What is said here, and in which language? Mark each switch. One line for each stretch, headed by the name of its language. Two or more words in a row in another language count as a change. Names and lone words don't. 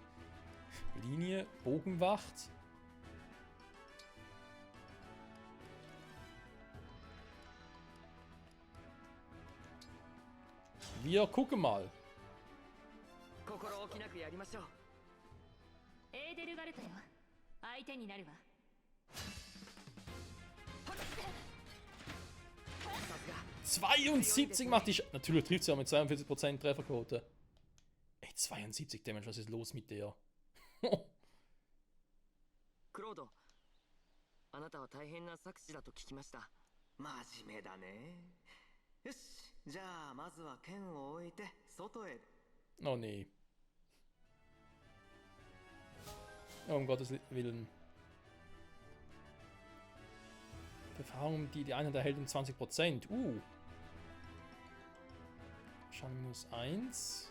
German: Linie, Bogenwacht. Wir gucken mal.
Japanese: Edelgard よ。相手になるわ。
German: 72 macht die Natürlich trifft sie auch mit 42% Trefferquote. Ey, 72 Damage, was ist los mit der?
Japanese: クロード、あなたは大変な策士だと聞きました。真面目だね。よし、じゃあまずは剣を置いて外へ。
German: Oh nee. Oh, um Gottes Willen. Erfahrung, die Einheit erhält um 20%. Schaden minus 1.